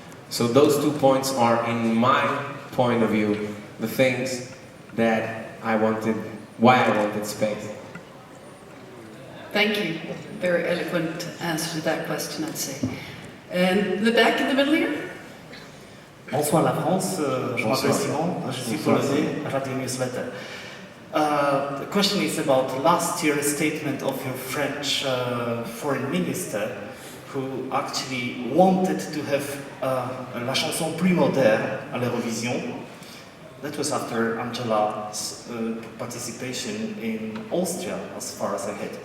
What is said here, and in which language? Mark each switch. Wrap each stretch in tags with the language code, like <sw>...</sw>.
<en>So those 2 points are, in my point of view, the things that why I wanted space. Thank you. Very eloquent answer to that question, I'd say. And the back in the middle here?</en> <fr>Bonsoir la France, je m'appelle Simon, je suis polonais, Radio Newsletter.</fr> <en>The question is about last year's statement of your French foreign minister, who actually wanted to have</en> <fr>la chanson plus moderne à l'Eurovision.</fr> <en>That was after Angela's participation in Austria, as far as I had.</en>